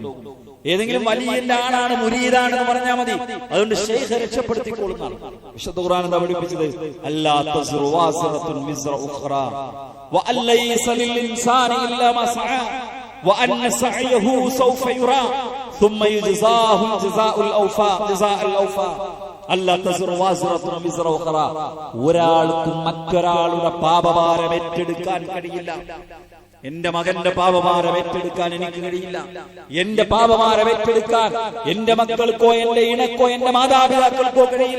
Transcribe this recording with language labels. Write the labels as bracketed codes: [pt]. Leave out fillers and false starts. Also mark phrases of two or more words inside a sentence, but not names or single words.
[ml] ഏതെങ്കിലും വലിയ ആളാണ്, മുരീദാണെന്ന് പറഞ്ഞാൽ മതി, അതുകൊണ്ട് ശൈഖ് രക്ഷപ്പെടുത്തിക്കൊള്ളുന്നതാണ്. വിശുദ്ധ ഖുർആൻ എന്താ പഠിപ്പിച്ചത്? [ar] ألا تزر وازرة وزر أخرى وأن ليس للإنسان إلا ما سعى وأن سعيه سوف يرى ثم يجزاه الجزاء الأوفى. [ml] ഒരാൾക്കും മറ്റൊരാളുടെ പാപഭാരം ഏറ്റെടുക്കാൻ കഴിയില്ല. എന്റെ മകന്റെ പാപഭാരം ഏറ്റെടുക്കാൻ എനിക്ക് കഴിയില്ല. എന്റെ പാപഭാരം ഏറ്റെടുക്കാൻ എന്റെ മക്കൾക്കോ എന്റെ ഇണക്കോ എന്റെ മാതാപിതാക്കൾക്കോ കഴിയില്ല.